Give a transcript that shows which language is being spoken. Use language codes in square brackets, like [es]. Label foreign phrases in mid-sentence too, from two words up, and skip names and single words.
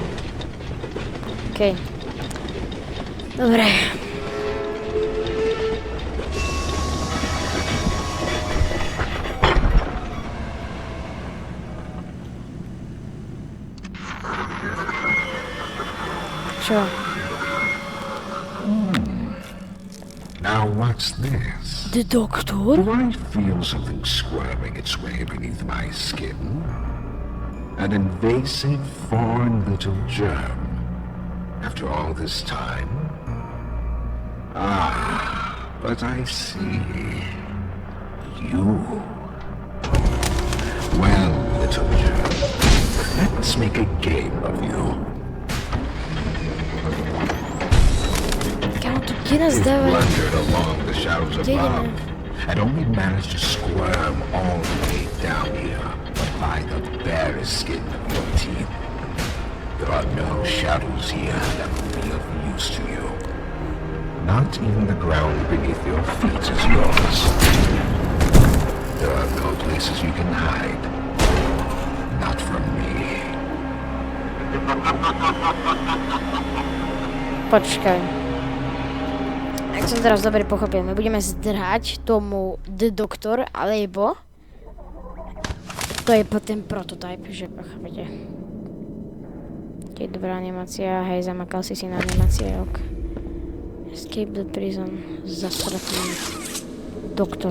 [sk] Okej. Dobre. Čo? [en] Now what's this? The doctor? Do I feel something squirming its way beneath my skin? An invasive foreign little germ. After all this time? Ah, but I see. You. Well, little germ, let's make a game of you. [sk] Kde nás [en] You've [sk] dáva? [en] blundered along the shadows [sk] Kde [en] above [sk] ideme? [en] and only managed to squirm all the way down here by the barest skin of your teeth. There are no shadows here that will be of use to you. Not even the ground beneath your feet is yours. There are no places you can hide. Not from me. [sk] Počkaj. Ak som teraz dobre pochopil, my budeme zdrhať tomu The Doctor, alebo to je ten prototyp, že chápete. To je dobrá animácia, hej, zamakal si na animácie, ok. [en] Escape the prison, [sk] zasratný doktor.